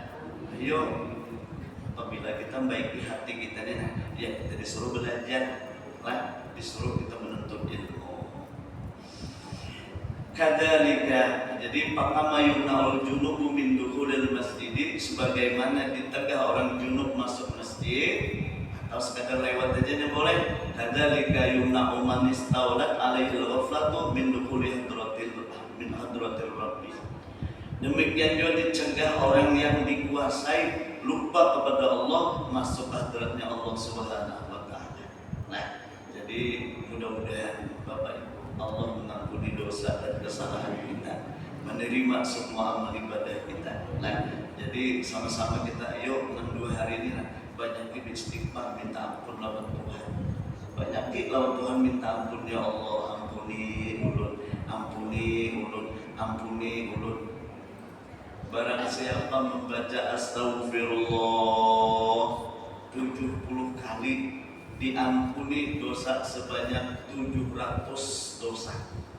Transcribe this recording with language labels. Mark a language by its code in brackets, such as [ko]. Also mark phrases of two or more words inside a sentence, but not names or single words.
[id] Ayo, apabila kita baik di hati kita nih, ya kita disuruh belajar, lah disuruh kita menuntut ilmu. [ar] كذلك جادي باكاما يمنع الجنب من دخول المسجد, [id] sebagaimana ditegah orang junub masuk masjid. Atau sekadar lewat aja nya boleh. [ar] كذلك يمنع من استولت عليه الغفلة من دخول حضرة الرب. [id] Demikian juga dicegah orang yang dikuasai lupa kepada Allah masuk hadratnya Allah [ar] سبحانه وتعالى. [id] Nah, jadi mudah-mudahan Bapak Ibu Allah mengampuni dosa dan kesalahan kita, menerima semua amal ibadah kita. Nah, jadi sama-sama kita ayo 62 hari ini banyak istighfar minta ampun lawan Tuhan. Banyak lawan Tuhan minta ampun [ar] يا الله, [id] ampuni ulun, ampuni ulun, ampuni ulun. Barang siapa membaca astagfirullah 70 kali diampuni dosa sebanyak 700 dosa.